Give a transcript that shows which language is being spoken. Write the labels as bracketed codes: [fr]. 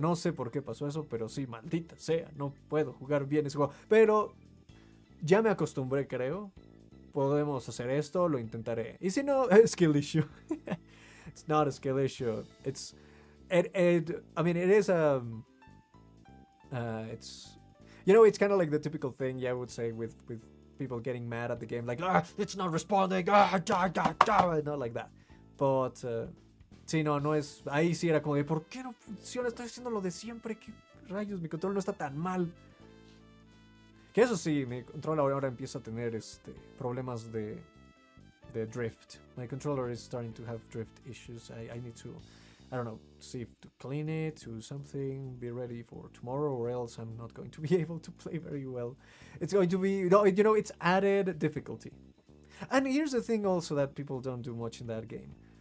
[es] No sé por qué pasó eso, pero sí, maldita sea. No puedo jugar bien ese juego. Pero ya me acostumbré, creo. podemos hacer esto, lo intentaré. Y si no, [en] skill issue. It's not a skill issue. I mean, it is it's, it's kind of like the typical thing, yeah, I would say with people getting mad at the game, like, it's not responding, not like that. [es] But, sí, no es, ahí sí era como de, ¿por qué no funciona? Estoy haciendo lo de siempre, ¿qué rayos? Mi control no está tan mal. Que eso sí, mi control ahora empieza a tener problemas de drift. [en] My controller is starting to have drift issues. I need to, I don't know, see if to clean it, to something, be ready for tomorrow, or else I'm not going to be able to play very well. It's going to be, it's added difficulty. And here's the thing also that people don't do much in that game.